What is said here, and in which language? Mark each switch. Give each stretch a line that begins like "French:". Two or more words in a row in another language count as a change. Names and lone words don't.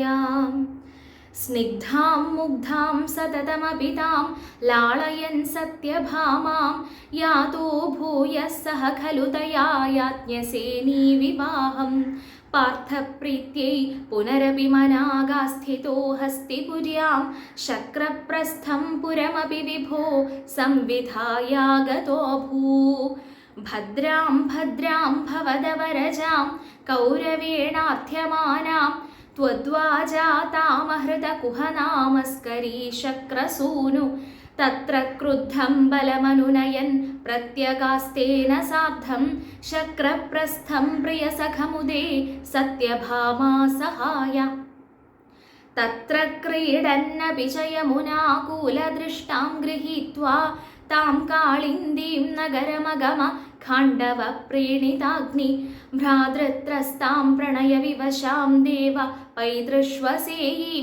Sanskrit: സ്നിഗ്ധാം മുഗ്ധാം സതതമപിതാം ലാളയൻ സത്യഭാമാം യാതോ ഭൂയഃ സഹ ഖലു തയാ യാജ്ഞസേനീ വിവാഹം പാർത്ഥപ്രീത്यै പുനരപി മനാഗാസ്ഥിതോ ഹസ്തിപുര്യാം ശക്രപ്രസ്ഥം പുരമപി വിഭോ സംവിധായാഗതോ ഭൂ ഭദ്രാം ഭദ്രാം ഭവദവരജാം കൗരവേണാർത്ഥ്യമാനാം त्वद्वाजातामहृतकुहनामस्करी शक्रसूनु तत्र क्रुद्धं बलमनुनयन् प्रत्यगास्तेन सार्धं शक्रप्रस्थं प्रियसखमुदे सत्यभामा सहाय तत्र क्रीडन्नपि च यमुनाकूलदृष्टां गृहीत्वा तां काळिन्दीं नगरमगम खाण्डव प्रीणिताग्नि भ्रातृत्रस्तां प्रणयविवशां देव पैतृष्वसेयीं